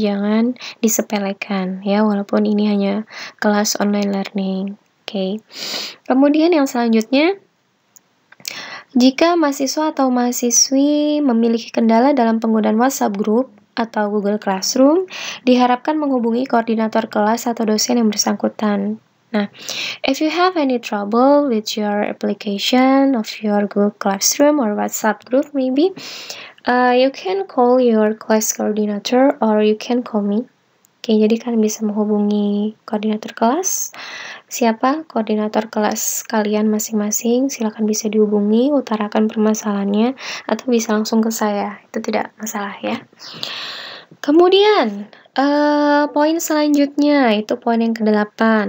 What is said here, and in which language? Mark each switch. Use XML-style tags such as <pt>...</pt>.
<id>Jangan disepelekan ya, walaupun ini hanya kelas online learning. Oke. Kemudian yang selanjutnya, jika mahasiswa atau mahasiswi memiliki kendala dalam penggunaan WhatsApp Group atau Google Classroom, diharapkan menghubungi koordinator kelas atau dosen yang bersangkutan.</id> <en>Nah, if you have any trouble with your application of your Google Classroom or WhatsApp group maybe, you can call your class coordinator or you can call me.</en> <id>Oke, jadi kalian bisa menghubungi koordinator kelas. Siapa koordinator kelas kalian masing-masing, silakan bisa dihubungi, utarakan permasalahannya, atau bisa langsung ke saya. Itu tidak masalah ya. Kemudian, poin selanjutnya itu poin yang ke-8.</id>